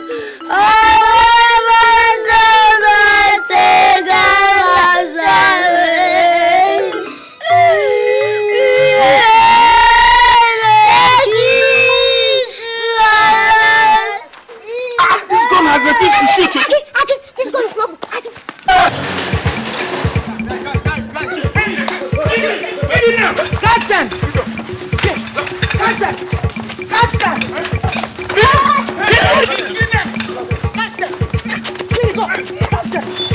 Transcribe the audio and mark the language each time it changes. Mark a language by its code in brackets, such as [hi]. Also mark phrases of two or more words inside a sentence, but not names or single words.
[en] Oh, take us away. This gun has refused to shoot you. Aki, this gun is not good. Catch them! Catch them! Catch them! Catch them! Here you go! Catch them!